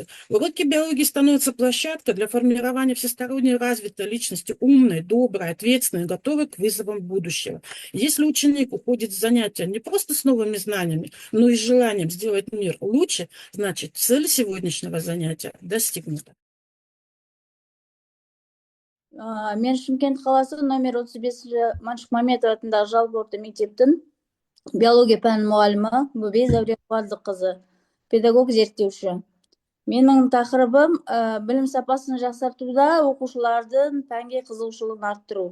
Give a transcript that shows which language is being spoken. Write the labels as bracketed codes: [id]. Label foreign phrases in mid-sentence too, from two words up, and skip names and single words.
[ru] Уроки биологии становятся площадкой для формирования всесторонне развитой личности, умной, доброй, ответственной, готовой к вызовам будущего. Если ученик уходит с занятия не просто с новыми знаниями, но и с желанием сделать мир лучше, значит, цель сегодняшнего занятия достигнута. [kk] Мен Шымкент қаласы номер 35 Маншук Маметов атындағы жалпы орта мектептің биология пәні мұғалімі Бөбей Зәуре Қуандыққызы, педагог зерттеуші. Менің тақырыбым білім сапасын жақсартуда оқушылардың пәнге қызығушылығын арттыру.